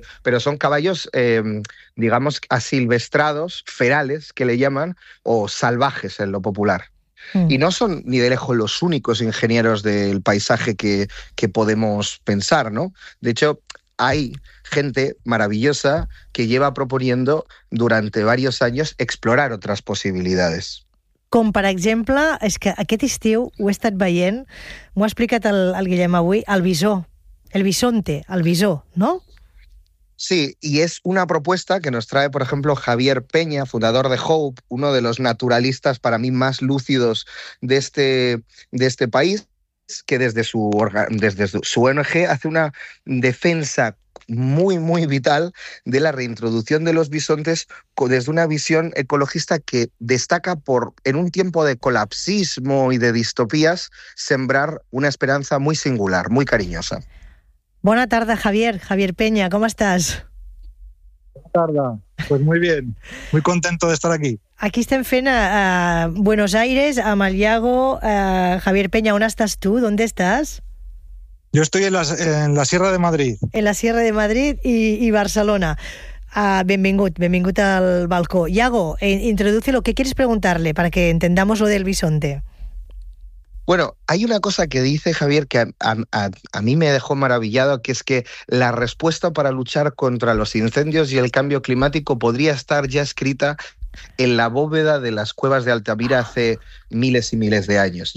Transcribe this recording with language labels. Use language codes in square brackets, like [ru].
[es] Pero son caballos, digamos, asilvestrados, ferales, que le llaman, o salvajes en lo popular. Mm. Y no son ni de lejos los únicos ingenieros del paisaje que podemos pensar, ¿no? De hecho, hay gente maravillosa que lleva proponiendo durante varios años explorar otras posibilidades. [ca] Com, per exemple, és que aquest estiu ho he estat veient, m'ho ha explicat el Guillem avui, el visó, el bisonte, el visó, no? [es] Sí, y es una propuesta que nos trae, por ejemplo, Javier Peña, fundador de HOPE, uno de los naturalistas para mí más lúcidos de este país, que desde su ONG hace una defensa muy, muy vital de la reintroducción de los bisontes desde una visión ecologista que destaca por, en un tiempo de colapsismo y de distopías, sembrar una esperanza muy singular, muy cariñosa. [ca] Bona tarda, [es] Javier Peña, ¿cómo estás? [ca] Bona tarda, [es] pues muy bien, muy contento de estar aquí. [ca] Aquí estem fent a Buenos Aires, amb el Iago. Javier Peña, ¿on estàs tu? [es] ¿Dónde [ca] estàs? [es] Yo estoy en la Sierra de Madrid. En la Sierra de Madrid y Barcelona. [ca] Benvingut al balcó. [es] Iago, introduce lo que quieres preguntarle para que entendamos lo del bisonte. Bueno, hay una cosa que dice Javier que a mí me dejó maravillado, que es que la respuesta para luchar contra los incendios y el cambio climático podría estar ya escrita en la bóveda de las cuevas de Altamira hace miles y miles de años.